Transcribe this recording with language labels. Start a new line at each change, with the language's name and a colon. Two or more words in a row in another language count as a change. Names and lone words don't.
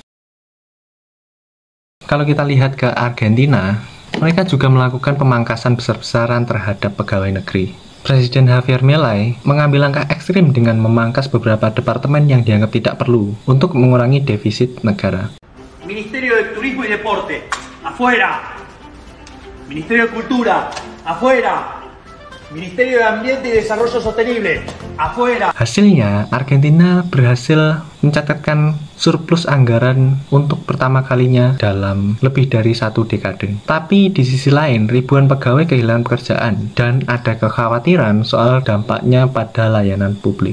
Indonesian: Kalau kita lihat ke Argentina, mereka juga melakukan pemangkasan besar-besaran terhadap pegawai negeri. Presiden Javier Milei mengambil langkah ekstrim dengan memangkas beberapa departemen yang dianggap tidak perlu untuk mengurangi defisit negara.
Spanish: Ministerio de Turismo y Deporte, afuera. Ministerio de Cultura, afuera. Ministerio de Ambiente y Desarrollo Sostenible, afuera.
Indonesian: Hasilnya, Argentina berhasil mencatatkan surplus anggaran untuk pertama kalinya dalam lebih dari 1 dekade. Tapi di sisi lain, ribuan pegawai kehilangan pekerjaan dan ada kekhawatiran soal dampaknya pada layanan publik.